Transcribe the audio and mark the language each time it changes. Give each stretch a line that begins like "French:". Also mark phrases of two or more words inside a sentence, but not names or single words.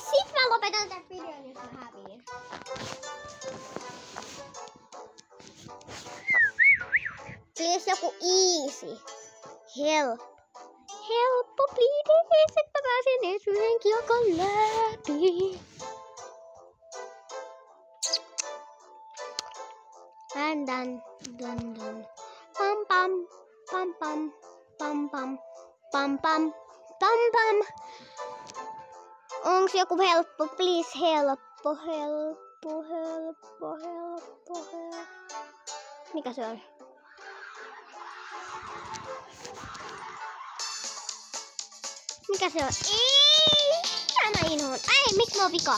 Finnish: Sit mä lopetan tän videon, jos mä häviin.
English: Please joku easy.
Finnish: Helppo please, että mä pääsen edes yhden kiekan läpi. Dan. Pam pam pam pam pam pam pam pam pam pam. Onks joku helppo? Please helppo. Mikä se on? Mikä se on? Ei! Mä inhoon. Ei, miksi mä oon vika?